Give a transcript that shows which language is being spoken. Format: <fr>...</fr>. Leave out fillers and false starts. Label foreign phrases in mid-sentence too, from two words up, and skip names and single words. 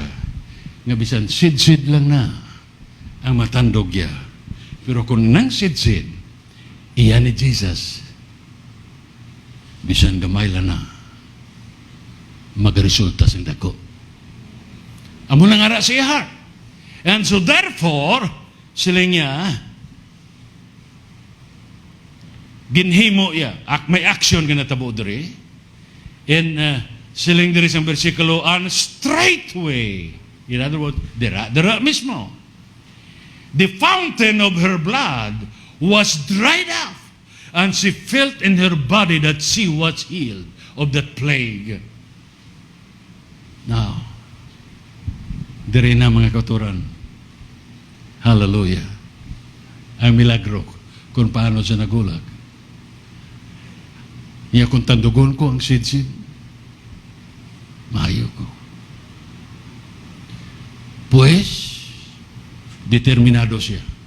<hil>Nga bisan sidsid lang na ang matandog niya. Pero kung nang sidsid, iyan ni Jesus, bisan gamay lang na, magresulta sa dako. Amo lang ara sa iya heart.</hil> <en>And so therefore,</en> <hil>sila niya, ginhimo iya, may action ka natabo diri, and siling diri sa versikulo,</hil> <en>and straightway, in other words,</en> <hil>dira mismo,</hil> <en>the fountain of her blood was dried up, and she felt in her body that she was healed of that plague. Now,</en> <hil>diri na mga kauturan. Hallelujah. Ang milagro kung paano siya nagulag. Iya kung tandugon ko ang sidsid, maayo ko. Pues, determinado siya.</hil>